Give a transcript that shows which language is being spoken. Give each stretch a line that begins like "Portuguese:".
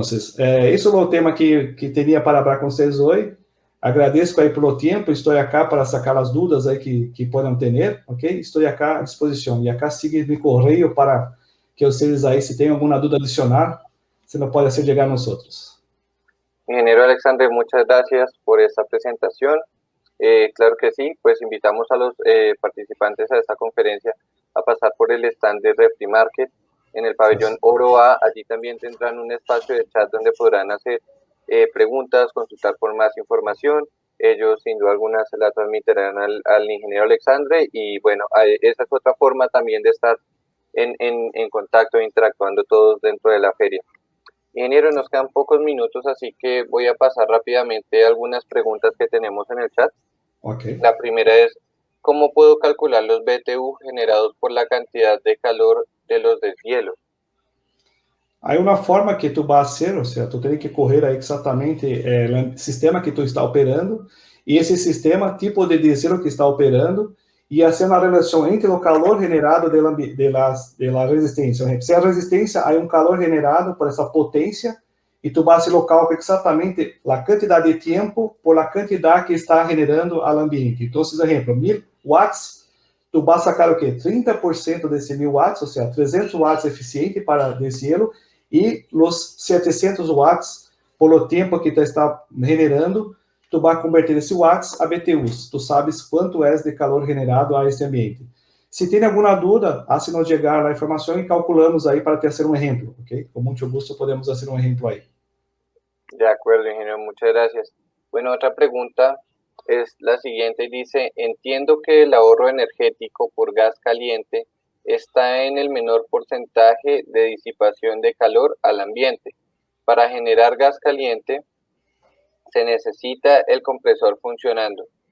Portuguese: Esse é o tema que teria para falar com vocês hoje. Agradeço aí pelo tempo. Estou aqui para sacar as dúvidas aí que podem ter. Ok? Estou aqui à disposição. E acá siga meu correio para que vocês aí, se tem alguma dúvida adicional, você não pode hacer llegar a nós outros.
Spanish: Ingeniero Alexandre, muchas gracias por esta presentación. Claro que sí, pues invitamos a los participantes a esta conferencia a pasar por el stand de Refrimarket en el pabellón Oro A. Allí también tendrán un espacio de chat donde podrán hacer preguntas, consultar por más información. Ellos sin duda alguna se la transmitirán al ingeniero Alexandre y bueno, esa es otra forma también de estar en contacto, interactuando todos dentro de la feria. Ingeniero, nos quedan pocos minutos, así que voy a pasar rápidamente algunas preguntas que tenemos en el chat. Okay. La primera es, ¿cómo puedo calcular los BTU generados por la cantidad de calor de los deshielos?
Portuguese: Aí uma forma que tu vai ser, ou seja, tu tem que correr aí exatamente o sistema que tu está operando e esse sistema, tipo de diesel que está operando e hacer uma relação entre o calor generado de la resistência. Se a resistência, há um calor generado por essa potência e tu vas o cálculo exatamente a quantidade de tempo por a quantidade que está generando ao ambiente. Então, por exemplo, 1000 watts, tu vas sacar o quê? 30% desse 1000 watts, ou seja, 300 watts eficiente para deshielo e os 700 watts por o tempo que tu está generando, tu vai converter esse watts a BTUs. Tu sabes quanto é de calor generado a este ambiente. Se tem alguma dúvida, haz-nos chegar a informação e calculamos aí para ter um exemplo, ok? Com muito gosto podemos fazer um exemplo aí.
Spanish: De acuerdo, ingeniero, muchas gracias. Bueno, otra pregunta es la siguiente y dice, entiendo que el ahorro energético por gas caliente está en el menor porcentaje de disipación de calor al ambiente. Para generar gas caliente se necesita el compresor funcionando.